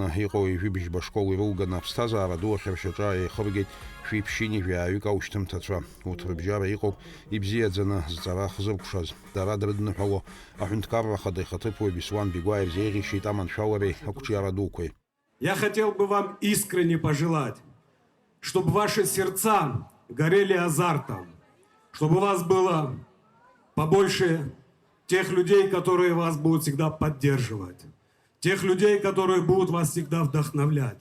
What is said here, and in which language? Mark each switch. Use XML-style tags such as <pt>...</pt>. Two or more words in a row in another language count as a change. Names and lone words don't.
<ab>иҟоу ижәибжьба школ ирылганы аԥсҭазаара ду ахьыршьаҿа еихыргеит шәи ԥшьини жәаҩык аушьҭымҭацәа. Урҭ рыбжьара иҟоуп ибзиаӡаны зҵара хзыркәшаз. Дара дрыдныҳәало аҳәынҭқарра ахада ихаҭыԥуаҩ Беслан Бигәа ирзеиӷьишьеит аманшәалареи ақәҿиара дуқәеи.</ab> <ru>Я хотел бы вам искренне пожелать, чтобы ваши сердца горели азартом, чтобы у вас было побольше тех людей, которые вас будут всегда поддерживать. Тех людей, которые будут вас всегда вдохновлять.</ru>